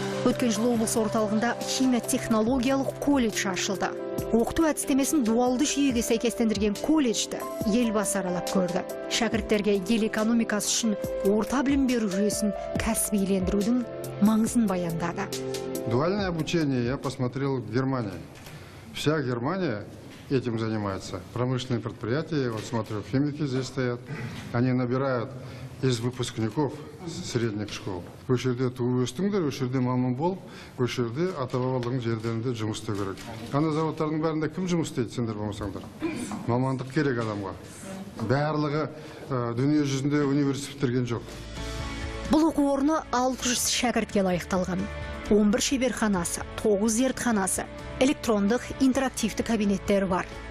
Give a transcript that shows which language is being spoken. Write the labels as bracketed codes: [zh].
[kk] Өткен жылы облыс орталығында химия технологиялық колледж ашылды. Оқыту әдістемесін дуалды жүйеге сәйкестендірген колледжді елбасы аралап көрді. Шәкірттерге ел экономикасы үшін орта білім беру жүйесін кәсібилендірудің маңызын баяндады. [ru] Дуальное обучение я посмотрел в Германии. Вся Германия этим занимается. Промышленные предприятия, вот смотрю, химики здесь стоят. Они набирают из выпускников средних школ. [kk] Өшерде туып өстіңдер, өшерде маман болып, өшерде ата-бабалардың жерлерінде жұмыс істеу керек. Ана заводтардың бәрінде кім жұмыс істейді, сендер болмасаңдар? Мамандық керек адамға. Барлығы дүние жүзінде университеттерген жоқ. Бұл оқу орны 600 шәкіртке лайықталған. 11 шеберханасы, 9 зертханасы, электрондық интерактивті кабинеттері бар.